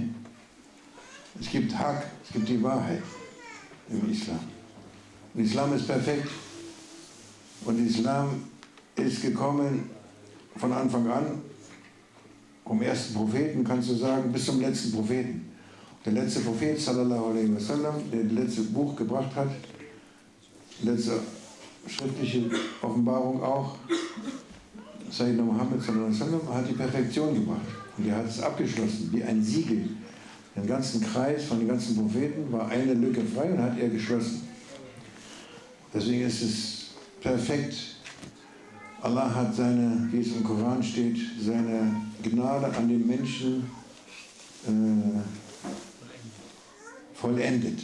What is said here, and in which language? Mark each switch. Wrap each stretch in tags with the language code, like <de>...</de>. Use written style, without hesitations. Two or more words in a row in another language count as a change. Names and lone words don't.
<de>Es gibt Haq, es gibt die Wahrheit im Islam. Und Islam ist perfekt. Und Islam ist gekommen von Anfang an, vom ersten Propheten, kannst du sagen, bis zum letzten Propheten. Der letzte Prophet,</de> <ar>صلى الله عليه وسلم,</ar> <de>der das letzte Buch gebracht hat, letzte schriftliche Offenbarung auch,</de> <ar>سيدنا محمد صلى الله عليه وسلم,</ar> <de>hat die Perfektion gebracht. Und er hat es abgeschlossen, wie ein Siegel. Den ganzen Kreis von den ganzen Propheten war eine Lücke frei und hat er geschlossen. Deswegen ist es perfekt. Allah hat seine, wie es im Koran steht, seine Gnade an den Menschen vollendet.</de>